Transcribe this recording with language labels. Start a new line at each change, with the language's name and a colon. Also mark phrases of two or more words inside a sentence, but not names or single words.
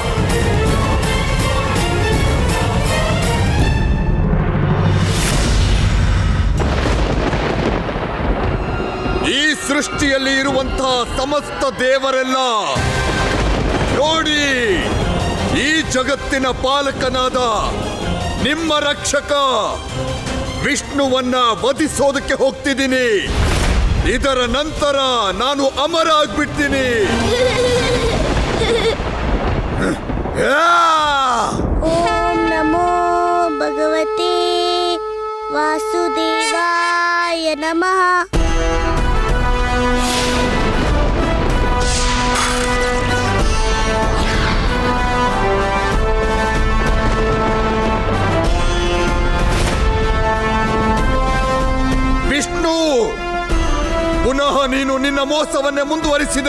Kannada: ಈ ಸೃಷ್ಟಿಯಲ್ಲಿ ಇರುವಂತಹ ಸಮಸ್ತ ದೇವರೆಲ್ಲ ನೋಡಿ, ಈ ಜಗತ್ತಿನ ಪಾಲಕನಾದ ನಿಮ್ಮ ರಕ್ಷಕ ವಿಷ್ಣುವನ್ನ ವಧಿಸೋದಕ್ಕೆ ಹೋಗ್ತಿದ್ದೀನಿ. ಇದರ ನಂತರ ನಾನು ಅಮರ ಆಗ್ಬಿಡ್ತೀನಿ.
Sanskrit: ಓಂ ನಮೋ ಭಗವತೆ ವಾಸುದೇವಾಯ ನಮಃ.
Kannada: ವಿಷ್ಣು, ಪುನಃ ನೀನು ನಿನ್ನ ಮೋಸವನ್ನೇ ಮುಂದುವರಿಸಿದೆ.